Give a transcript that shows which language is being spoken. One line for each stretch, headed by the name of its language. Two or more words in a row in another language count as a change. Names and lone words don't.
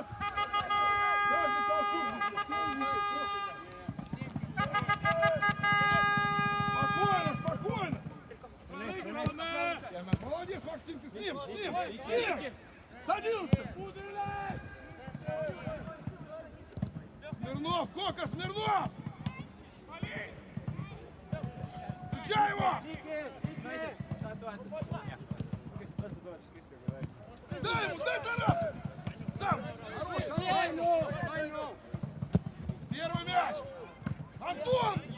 Russian: Дай мне толчок! Спокойно, спокойно! Молодец, Максим, ты с ним, с ним! С ним! С 11! Смирнов, Кока, Смирнов! Встречай его!
Estonian: Toetus. Vastu toetus, kes
Russian: Дай ему, дай Тарасу! Сам! Хорош, хорош! Первый мяч! Антон!